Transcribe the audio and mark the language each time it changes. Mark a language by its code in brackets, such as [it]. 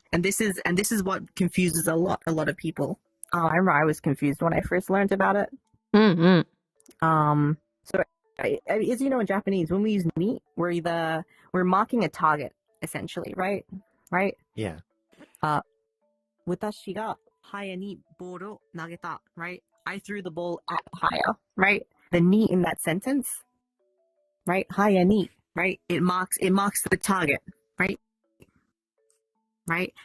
[en] and this is what confuses a lot of people. I remember I was confused when I first learned about it. Mm-hmm. So as you know, in Japanese, when we use ni, we're marking a target essentially, right? Right? Yeah. [ja] 私が早にボールを投げた, [en] right? I threw the ball at Haya, right? The ni in that sentence, right? Haya ni, right? It marks the target, right? Right?